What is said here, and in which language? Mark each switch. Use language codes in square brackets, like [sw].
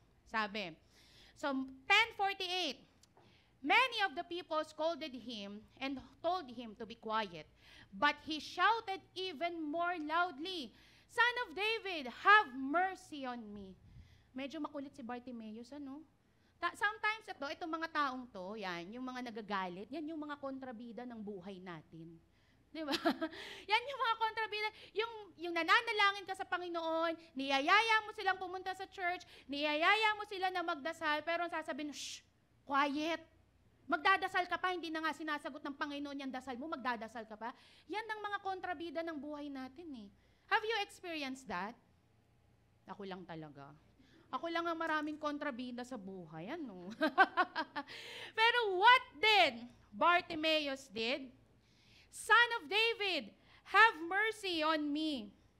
[en] Sabi, so 10:48, many of the people scolded him and told him to be quiet. But he shouted even more loudly, Son of David, have mercy on me. [tl] Medyo makulit si Bartimaeus, ano? Sometimes itong mga taong to, yan, yung mga nagagalit, yan yung mga kontrabida ng buhay natin. Di ba? Yan yung mga kontrabida. Yung nananalangin ka sa Panginoon, niyayaya mo silang pumunta sa church, niyayaya mo sila na magdasal, pero sasabihin, shh, quiet. Magdadasal ka pa, hindi na nga sinasagot ng Panginoon yung dasal mo, magdadasal ka pa. Yan ang mga kontrabida ng buhay natin eh. [en] Have you experienced that? [tl] Ako lang talaga. Ako lang ang maraming kontrabida sa buhay, ano? [en] Pero what did Bartimaeus did? Son of David, have mercy on me.